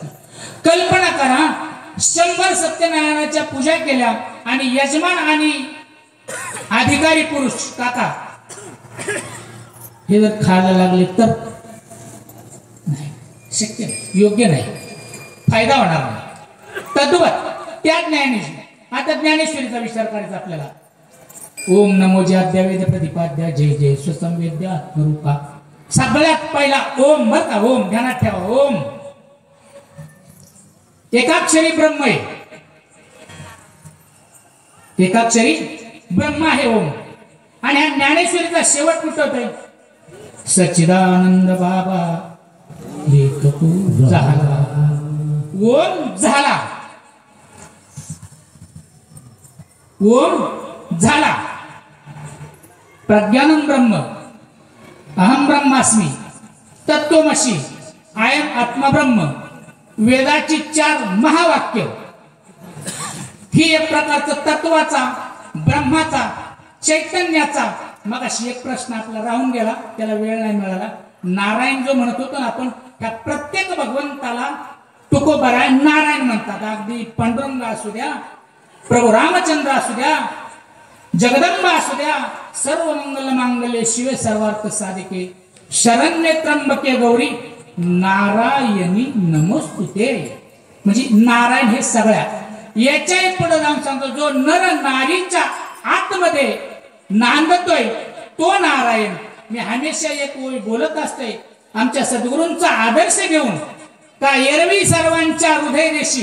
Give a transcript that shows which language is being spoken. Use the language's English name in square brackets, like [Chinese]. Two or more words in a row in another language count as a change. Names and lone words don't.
[Marathi] कल्पना करा, 100 सत्यनारायणाच्या पूजा केल्या आणि यजमान आणि अधिकारी पुरुष काका हे जर खायला लागले तर नाही, शक्य नाही, योग्य नाही, फायदा होणार नाही. तद्वत त्या ज्ञानेश्वरी. आता ज्ञानेश्वरीचा विचार करायचा आपल्याला. ओम नमो ज्याद्या वेद प्रतिपाद्या जय जय स्वसंवेद्या आत्मरूपा. सगळ्यात पहिला ओम, बर का, ओम ध्यानात ठेवा. ओम एकाक्षरी ब्रह्म आहे, एकाक्षरी ब्रह्म आहे ओम. आणि ह्या ज्ञानेश्वरीचा शेवट कुठं सच्चिदानंद बाबा लेखकू झाला. ओम झाला, ओम झाला. [Sanskrit] प्रज्ञानम ब्रह्म, अहम ब्रह्मास्मी, तत्त्वमसी, आयम आत्मा ब्रह्म. [Marathi] वेदाची 4 महावाक्य. ही एक प्रकारचा तत्वाचा, ब्रह्माचा, चैतन्याचा. मग अशी एक प्रश्न आपला राहून गेला, त्याला वेळ नाही मिळाला. नारायण जो म्हणत होतो ना आपण, त्या प्रत्येक भगवंताला तुकोबराय नारायण म्हणतात. अगदी पांडुरंग असू द्या, प्रभू रामचंद्र असू द्या, जगदंबा असू द्या, [Sanskrit] सर्व मंगल मांगल्ये शिवे सर्वार्थ साधिके शरण्ये त्र्यंबके गौरी नारायणी नमोस्तुते. [Marathi] म्हणजे नारायण हे सगळ्या. याच्याही पुढे जाऊन सांगतो, जो नर नारीच्या आतमध्ये नांदतोय तो नारायण. मी हमेशा एक ओळी बोलत असते, आमच्या सद्गुरूंचा आदर्श घेऊन का एरवी सर्वांच्या हृदय देशी.